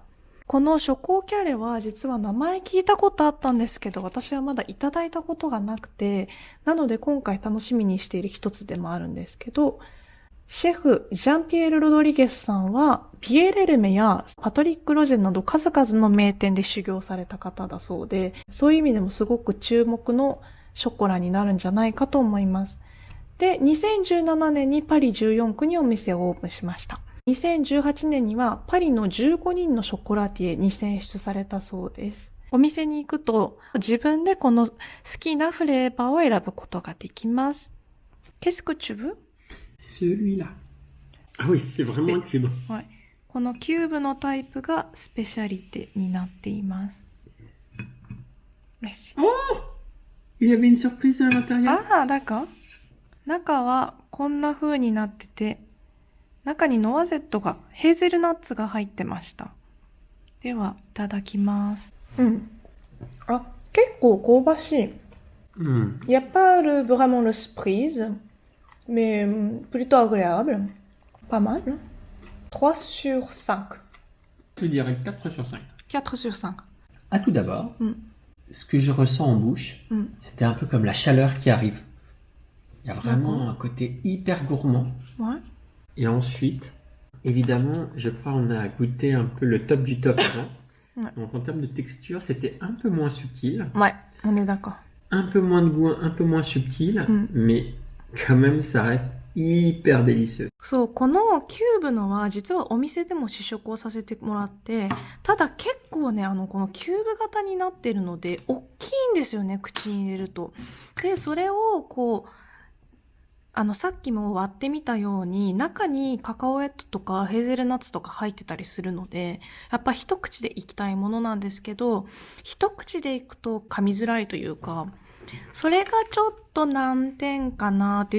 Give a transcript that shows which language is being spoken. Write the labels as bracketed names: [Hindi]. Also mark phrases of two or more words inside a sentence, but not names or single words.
[Japanese] このショコキャレは実は名前聞いたことあったんですけど、私はまだいただいたことがなくて、なので今回楽しみにしている一つでもあるんですけど、シェフジャンピエール・ロドリゲスさんはピエール・エルメやパトリック・ロジェなど数々の名店で修行された方だそうで、そういう意味でもすごく注目のショコラになるんじゃないかと思います。で、2017年にパリ14区にお店をオープンしました。2018年にはパリの15人のショコラティエに選出されたそうです。お店に行くと自分でこの好きなフレーバーを選ぶことができます。 [French] Qu'est-ce que tu veux? Celui-là. Ah oui, c'est vraiment un cube. はい。このキューブのタイプがスペシャリテになっています。Merci. Oh! Il y avait une surprise à l'intérieur. [Japanese] ああ、だか中はこんな風になってて、中にノワゼットが、ヘーゼルナッツが入ってました。では、いただきます。あ、結構香ばしい。 Hmm. [French] Il n'y a pas vraiment le surprise, mais plutôt agréable. Pas mal. 3 sur 5. Je dirais 4 sur 5. 4 sur 5. Ah, tout d'abord, ce que je ressens en bouche, c'était un peu comme la chaleur qui arrive. Il y a vraiment un côté hyper gourmand. Ouais. Et ensuite, évidemment, je crois qu'on a goûté un peu le top du top avant. Ouais. Donc en termes de texture, c'était un peu moins subtil. Ouais, on est d'accord. Un peu moins de goût, un peu moins subtil. Mais quand même, ça reste hyper délicieux. [Japanese] そう、このキューブのは実はお店でも試食をさせてもらって、ただ結構ね、このキューブ型になってるので、大きいんですよね、口に入れると。で、それをこう、さっきも割ってみたように、中にカカオエットとかヘーゼルナッツとか入ってたりするので、やっぱ一口でいきたいものなんですけど、一口でいくと噛みづらいというか、それがちょっと難点かなっていう。